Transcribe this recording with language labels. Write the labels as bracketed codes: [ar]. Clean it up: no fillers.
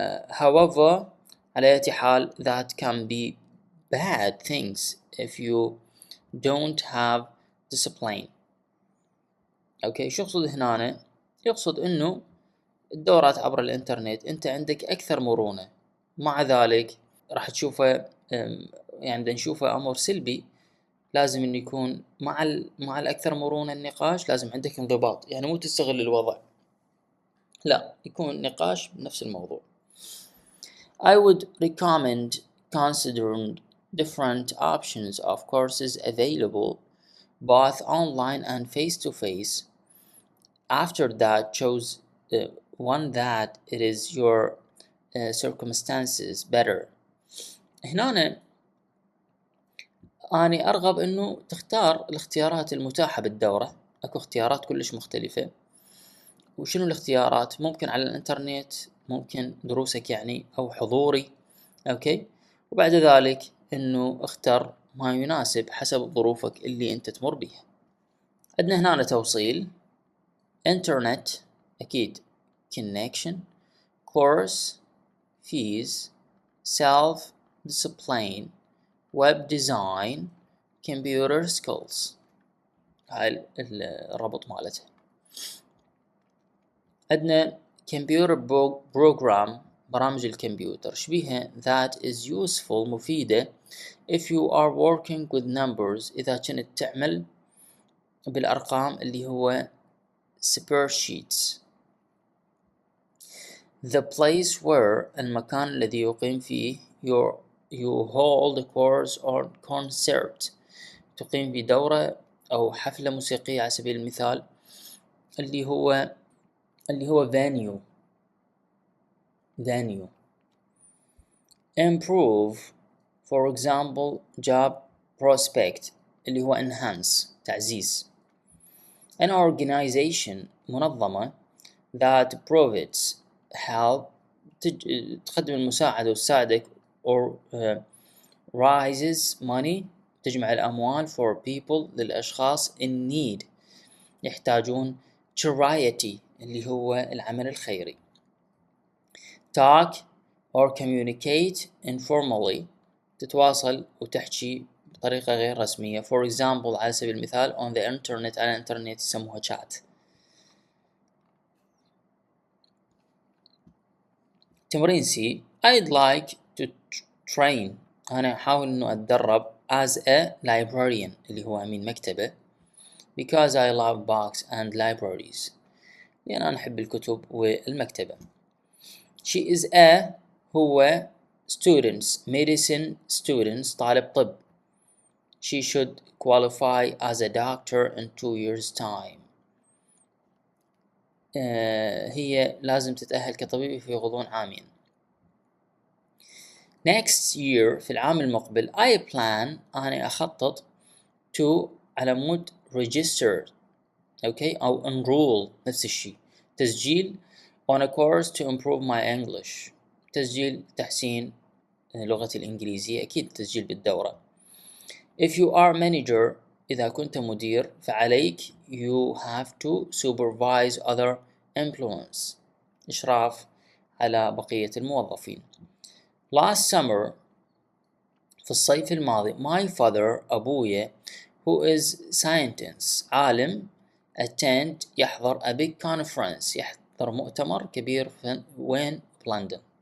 [en] however [ar] على أي حال [en] that can be bad things if you don't have discipline. okay. [ar] شو يقصد هنا؟ يقصد إنه الدورات عبر الإنترنت أنت عندك أكثر مرونة، مع ذلك راح تشوفه يعني نشوفه أمر سلبي. لازم إنه يكون مع الأكثر مرونة النقاش، لازم عندك انضباط، يعني مو تستغل الوضع، لا، يكون نقاش بنفس الموضوع. [en] I would recommend considering different options of courses available both online and face-to-face. After that, choose one that it is your circumstances better. [ar] هنا أنا أرغب إنه تختار الاختيارات المتاحة بالدورة. أكو اختيارات كلش مختلفة. وشنو الاختيارات؟ ممكن على الإنترنت، ممكن دروسك يعني أو حضوري، أوكي. وبعد ذلك إنه اختر ما يناسب حسب ظروفك اللي أنت تمر بيها. عندنا هنا توصيل، إنترنت أكيد، [en] connection، course، fees، self discipline، web design، computer skills. [ar] هاي الربط مالتها. [en] عندنا computer program، [ar] برامج الكمبيوتر شبيها [en] that is useful، [ar] مفيدة [en] if you are working with numbers، [ar] إذا كنت تعمل بالأرقام اللي هو [en] spreadsheets. the place where، [ar] المكان الذي يقيم فيه [en] you hold a course or concert، [ar] تقيم في دورة أو حفلة موسيقية على سبيل المثال، اللي هو venue. [en] improve for example job prospect، [ar] اللي هو [en] enhance، [ar] تعزيز. [en] an organization، [ar] منظمة [en] that provides help، [ar] تقدم المساعدة وتساعدك [en] or raises money، [ar] تجمع الأموال [en] for people، [ar] للأشخاص [en] in need، [ar] يحتاجون. charity، اللي هو العمل الخيري. [en] talk or communicate informally، [ar] تتواصل وتحكي بطريقة غير رسمية. [en] for example [ar] على سبيل المثال [en] on the internet، [ar] على الانترنت يسموها [en] chat. [ar] تمرين سي [en] I'd like to train، [ar] أنا أحاول إنه أتدرب [en] as a librarian، [ar] اللي هو أمين مكتبة [en] because I love books and libraries، [ar] لأن أنا أحب الكتب والمكتبة. [en] she is a، [ar] هو [en] students medicine students، [ar] طالب طب. [en] she should qualify as a doctor in 2 years time، [ar] هي لازم تتأهل كطبيب في غضون عامين. [en] next year، [ar] في العام المقبل [en] I plan، [ar] أنا أخطط to، على مود register، أوكي، أو enroll، نفس الشيء، تسجيل [en] on a course to improve my English، [ar] تسجيل تحسين لغتي الإنجليزية، أكيد تسجيل بالدورة. [en] if you are manager، [ar] إذا كنت مدير فعليك [en] you have to supervise other employees، [ar] إشراف على بقية الموظفين. [en] last summer، [ar] في الصيف الماضي [en] my father، [ar] أبويا [en] who is scientist، [ar] عالم attend، يحضر [en] a big conference، [ar] يحضر مؤتمر كبير في وين؟ بلندن.